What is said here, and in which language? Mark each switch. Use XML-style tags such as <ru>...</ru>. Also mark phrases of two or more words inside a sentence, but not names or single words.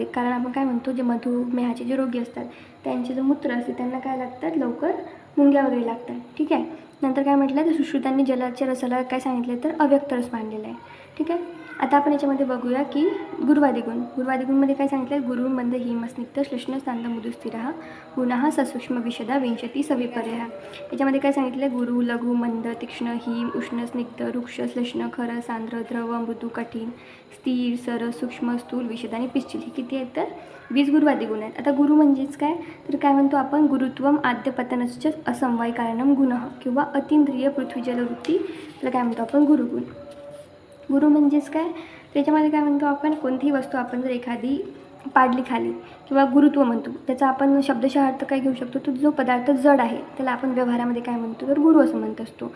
<mr>कारण आपण काय म्हणतो, जे मधुमेहाचे जे रोगी असतात त्यांचे जो मूत्र असते त्यांना काय लागतात, लवकर मुंग्या वगैरे लागतात. ठीक आहे. नंतर काय म्हटलं, तर सुश्रुतांनी जलाच्या रसाला काय सांगितलं, तर अव्यक्त रस मांडलेला आहे. ठीक आहे. आता आपण याच्यामध्ये बघूया की गुरुवादी गुणमध्ये काय सांगितलं,</mr> <sa>गुरु मंद हिम स्निग्ध श्लेष्ण स्थांत मृदुस्थिरः गुणः ससूक्ष्म विशदा विंशती सविपर्यः.</sa> <mr>याच्यामध्ये काय सांगितलं, गुरु, लघु, मंद, तीक्ष्ण, हिम, उष्ण, स्निग्ध, वृक्ष, श्लेष्ण, खर, सांद्र, द्रव, मृदू, कठीण, स्थिर, सरस, सूक्ष्म, स्थूल, विशद आणि पिश्चिल. हे किती आहेत, तर 20 गुरुवादी गुण आहेत. आता गुरु म्हणजेच काय, तर काय म्हणतो आपण,</mr> <sa>गुरुत्वम आद्यपतनश्च असमवाय कारणम गुणः किंवा अतींद्रिय पृथ्वी जलवृत्ती,</sa> <mr>त्याला काय म्हणतो आपण,</mr> <sa>गुरुगुण.</sa> <mr>गुरु म्हणजेच काय, त्याच्यामध्ये काय म्हणतो आपण, कोणतीही वस्तू आपण जर एखादी पाडली खाली किंवा गुरुत्व म्हणतो, त्याचा आपण शब्दशः अर्थ काय घेऊ शकतो, तो जो पदार्थ जड आहे त्याला आपण व्यवहारामध्ये काय म्हणतो, तर गुरु असं म्हणत असतो.</mr>